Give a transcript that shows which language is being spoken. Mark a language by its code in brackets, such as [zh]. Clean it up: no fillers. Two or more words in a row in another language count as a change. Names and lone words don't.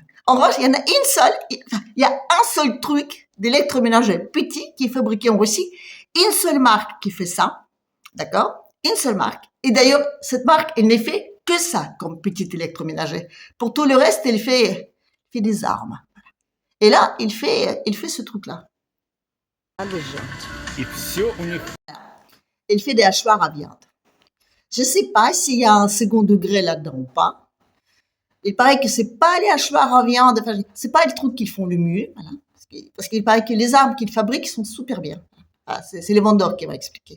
[fr] En revanche, il y en a une seule, il y a un seul truc d'électroménager petit qui est fabriqué en Russie. Une seule marque qui fait ça. D'accord? Une seule marque. Et d'ailleurs, cette marque, elle n'est fait que ça comme petit électroménager. Pour tout le reste, elle fait des armes. Et là, il fait ce truc-là. [ru] И все у них [fr] Il fait des hachoirs à viande. Je sais pas s'il y a un second degré là-dedans ou pas. Il paraît que c'est pas les hachoirs à viande, enfin, c'est pas les trucs qu'ils font le mieux, voilà. Parce qu'il paraît que les armes qu'ils fabriquent sont super bien. Ah, c'est les vendeurs qui m'ont expliqué.